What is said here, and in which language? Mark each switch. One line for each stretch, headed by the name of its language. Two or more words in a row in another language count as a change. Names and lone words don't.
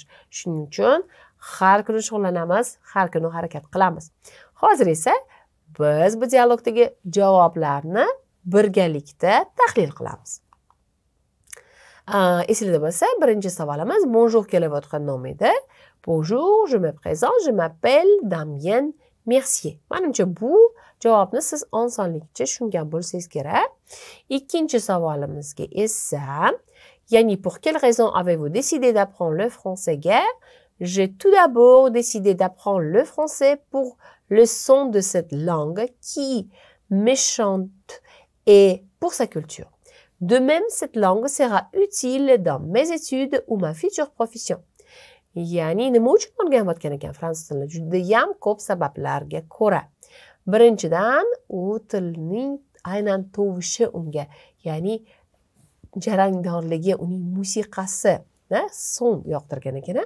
Uzbek: Shuning uchun har kuni shug'ullanamiz, har kuni harakat qilamiz. Hozir esa biz bu dialogdagi javoblarni birgalikda tahlil qilamiz. Esingizda bo'lsa, birinchi savolimiz bonjour kelayotgan nom edi.
French: Bonjour, je me présente, je m'appelle Damien Mercier.
Uzbek: Menimcha bu javobni siz osonlikcha tushungan bo'lsangiz kerak. Ikkinchi savolimizga esa, ya'ni
French: pour quelle raison avez-vous décidé d'apprendre le français? J'ai tout d'abord décidé d'apprendre le français pour le son de cette langue qui m'enchante et pour sa culture. De même, cette langue sera utile dans mes études ou ma future profession.
Uzbek: Ya'ni nima uchun o'rganayotgan ekan fransuz tilini? Judayam ko'p sabablarga ko'ra. Birinchidan, u tilning aynan tovushi unga, ya'ni jarangdorligi, uning musiqasi, son yoqtirgan ekan.